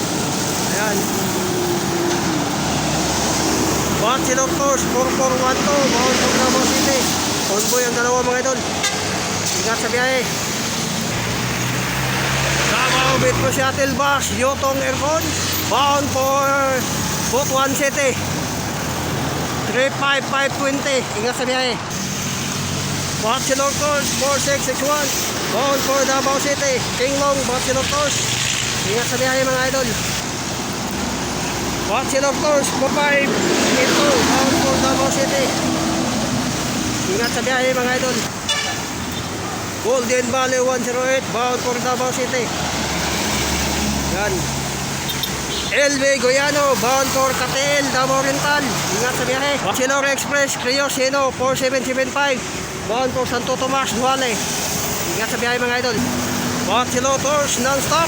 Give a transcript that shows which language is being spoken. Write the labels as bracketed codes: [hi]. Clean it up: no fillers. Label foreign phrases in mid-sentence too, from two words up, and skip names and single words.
[tl] Ayan, [en] Bachelor Tours 4412, bound for Davao City. [tl] Convoy ang dalawa mga idol. Ingat sa biyahe. [en] Davao Metro Shuttle Bus Yotong Aircon, bound for Butuan City 35520. [tl] Ingat sa biyahe. [en] Bachelor Tours 4661, bound for Davao City. [tl] Kinglong Bachelor Tours. Ingat sa biyahe mga idol. [en] Bachelor Tours 4582, bound for Davao City. [tl] Ingat sa biyahe mga idol. [en] Golden Valley 108, bound for Davao City. Yan. LV Goyano, bound for Catel, Davao Oriental. [tl] Ingat sa biyahe. [en] Barcelona Express, Creo Seno, 4775. Bound for Santo Tomas, Duale. [tl] Ingat sa biyahe mga idol. Barcelona Tours, non-stop.